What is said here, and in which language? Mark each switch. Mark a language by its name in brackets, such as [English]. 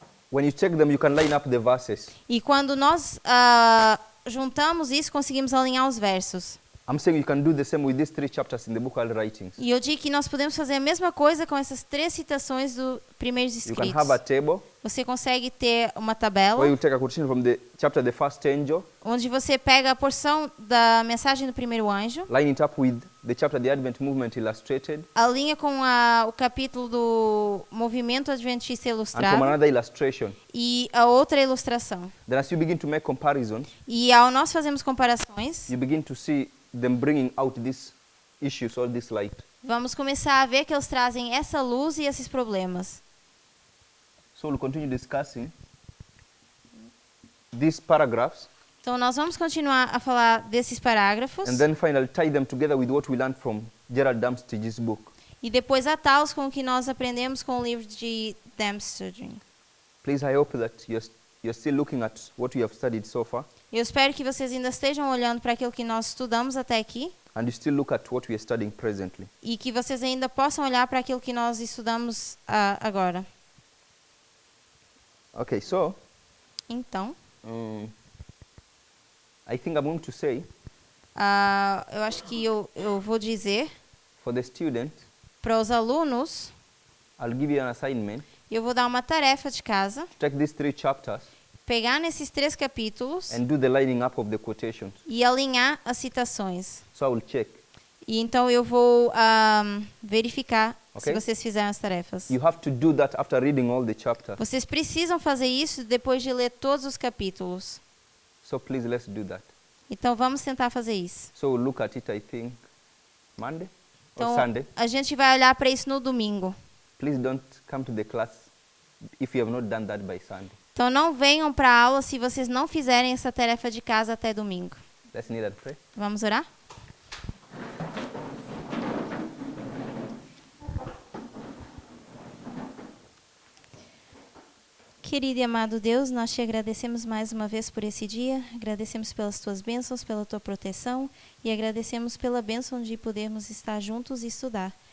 [English] When you check them, you can line up the verses. [Portuguese] E quando nós juntamos isso, conseguimos alinhar os versos. [English] I'm saying you can do the same with these three chapters in the book of writings. [Portuguese] E eu digo que nós podemos fazer a mesma coisa com essas três citações do primeiros [English] You can [Portuguese] escritos. [English] have a table [Portuguese] Você consegue ter uma tabela [English] where you take a quotation from the chapter, the first angel, [Portuguese] onde você pega a porção da mensagem do primeiro anjo, [English] line it up with the chapter, the Advent Movement Illustrated, [Portuguese] alinha com o capítulo do movimento adventista [English] and from [Portuguese] ilustrado [English] another illustration. [Portuguese] e a outra ilustração. [English] Then as you begin to make comparisons, [Portuguese] E ao nós fazermos comparações, [English] you begin to see them bringing out these issues or this light. [Portuguese] vamos começar a ver que eles trazem essa luz e esses problemas. [English] So we'll continue discussing these paragraphs [Portuguese] Então nós vamos continuar a falar desses parágrafos [English] and then finally tie them together with what we learned from Gerald Damstage's book. [Portuguese] e depois atá-los com o que nós aprendemos com o livro de Damsteding. [English] Please, I hope that you're still looking at what we have studied so far, [Portuguese] Eu espero que vocês ainda estejam olhando para aquilo que nós estudamos até aqui [English] and you still look at what we are studying presently. [Portuguese] e que vocês ainda possam olhar para aquilo que nós estudamos agora. [English] Okay, so [Portuguese] Então, [English] I think I'm going to say [Portuguese] eu acho que eu vou dizer [English] for the student, [Portuguese] para os alunos, [English] I'll give you an assignment [Portuguese] eu vou dar uma tarefa de casa, [English] to take these 3 chapters [Portuguese] pegar nesses 3 capítulos [English] and do the lining up of the quotations. [Portuguese] e alinhar as citações. [English] So I will check. [Portuguese] E então eu vou verificar se [English] Ok. [Portuguese] vocês fizeram as tarefas. [English] You have to do that after reading all the chapters. [Portuguese] Vocês precisam fazer isso depois de ler todos os capítulos. [English] So please let's do that. [Portuguese] Então vamos tentar fazer isso. [English] So we'll look at it, I think, Monday or [Portuguese] Então [English] Sunday. [Portuguese] a gente vai olhar para isso no domingo. [English] Please don't come to the class if you have not done that by Sunday. [Portuguese] Então não venham para a aula se vocês não fizerem essa tarefa de casa até domingo. [English] Let's kneel and pray. [Portuguese] Vamos orar? Querido e amado Deus, nós te agradecemos mais uma vez por esse dia, agradecemos pelas tuas bênçãos, pela tua proteção e agradecemos pela bênção de podermos estar juntos e estudar.